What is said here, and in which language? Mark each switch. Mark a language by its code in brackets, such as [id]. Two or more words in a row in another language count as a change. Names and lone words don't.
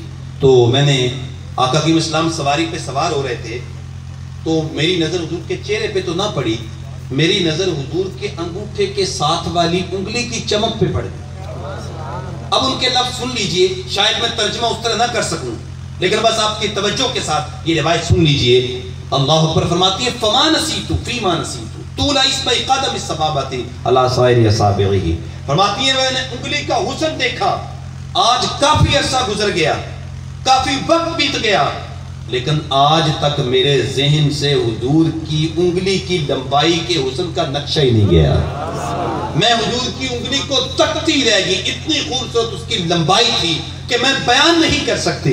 [ur] تو میں نے آقا کی اسلام سواری پہ سوار ہو رہے تھے، تو میری نظر حضور کے چہرے پہ تو نہ پڑی، میری نظر حضور کے انگوٹھے کے ساتھ والی انگلی کی چمک پہ پڑ گئی. اب ان کے لفظ سن لیجئے، شاید میں ترجمہ اس طرح نہ کر سکوں، لیکن بس آپ کی توجہ کے ساتھ یہ روایت سن لیجئے. [ar] اللہ اکبر. [ur] فرماتی ہے [ar] فما نسیتو فیما نسیتو طول اسمع قدم الصبابۃ علی سائر اصابعہ. [ur] فرماتی ہے میں نے انگلی کا حسن دیکھا، آج کافی عرصہ گزر گیا، کافی وقت بیت گیا، لیکن آج تک میرے ذہن سے حضور کی انگلی کی لمبائی کے حسن کا نقشہ ہی نہیں گیا. میں حضور کی انگلی کو تکتی رہ گئی، اتنی خوبصورت اس کی لمبائی تھی کہ میں بیان نہیں کر سکتی.